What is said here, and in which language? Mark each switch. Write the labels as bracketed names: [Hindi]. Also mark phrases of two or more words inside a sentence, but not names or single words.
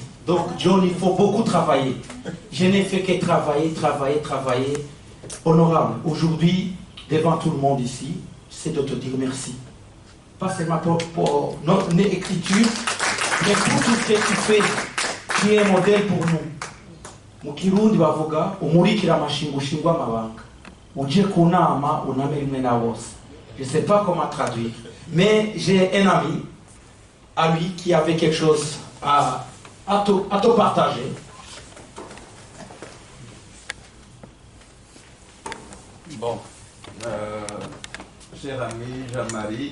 [French] Donc John, il faut beaucoup travailler. Je n'ai fait que travailler. Honorable, aujourd'hui, devant tout le monde ici, c'est de te dire merci. Pas seulement pour notre écriture, mais pour tout ce que tu fais, tu es un modèle pour nous. [Rundi] Mukirundi bavuga umurikira amashingo shingwa amabanga. Uje kunama uname rimwe na bose. [French] Je ne sais pas comment traduire, mais j'ai un ami à lui qui avait quelque chose à te partager. Bon, cher ami Jean-Marie.